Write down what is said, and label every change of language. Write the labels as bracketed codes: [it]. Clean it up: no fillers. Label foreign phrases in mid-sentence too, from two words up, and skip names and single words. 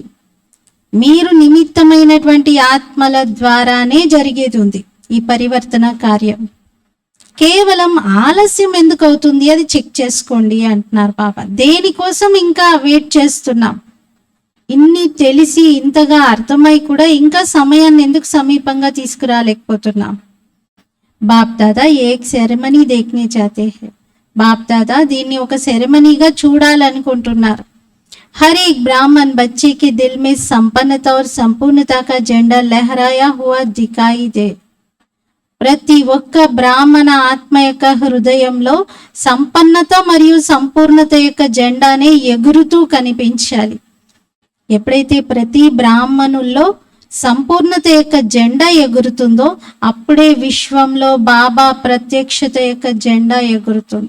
[te] మీరు నిమిత్తమైనటువంటి ఆత్మల ద్వారానే జరిగేది ఉంది ఈ పరివర్తన కార్యం. కేవలం ఆలస్యం ఎందుకు అవుతుంది అది చెక్ చేసుకోండి అంటున్నారు బాబా. దేనికోసం ఇంకా వెయిట్ చేస్తున్నాం? ఇన్ని తెలిసి ఇంతగా అర్థమై కూడా ఇంకా సమయాన్ని ఎందుకు సమీపంగా తీసుకురాలేకపోతున్నాం? [hi] बाप दादा एक सेरेमनी देखने चाहते हैं. [te] బాప్ దాదా దీన్ని ఒక సెరమనీగా చూడాలనుకుంటున్నారు. [hi] हर एक ब्राह्मण బच्चे के दिल में संपन्नता और संपूर्णता का झंडा लहराया हुआ दिखाई दे. [te] ప్రతి ఒక్క బ్రాహ్మణ ఆత్మ యొక్క హృదయంలో సంపన్నత మరియు సంపూర్ణత యొక్క జెండానే ఎగురుతూ కనిపించాలి. ఎప్పుడైతే ప్రతి బ్రాహ్మణుల్లో సంపూర్ణత యొక్క జెండా ఎగురుతుందో అప్పుడే విశ్వంలో బాబా ప్రత్యక్షత యొక్క జెండా ఎగురుతుంది.